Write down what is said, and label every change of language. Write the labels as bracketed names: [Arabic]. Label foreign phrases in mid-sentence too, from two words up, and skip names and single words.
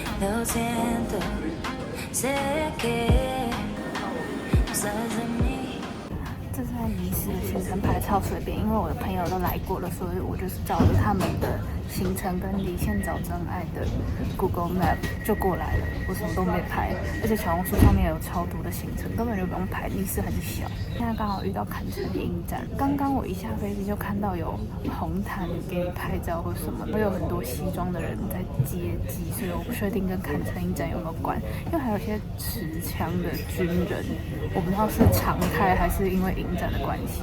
[Spanish] Lo siento, sé que no sabes de mí。 [Chinese] 这次在尼斯的行程排超隨便，因為我的朋友都來過了，所以我就是照着他們的行程跟離線找真愛的 Google Map 就過來了，我什麼都沒排，而且小紅書上面有超多的行程，根本就不用排。尼斯很小，現在剛好遇到坎城影展，剛剛我一下飛機就看到有紅毯給你拍照或什麼，會有很多西裝的人在接機，所以我不確定跟坎城影展有沒有關，因為還有一些持槍的軍人，我不知道是常態還是因為影展的關係。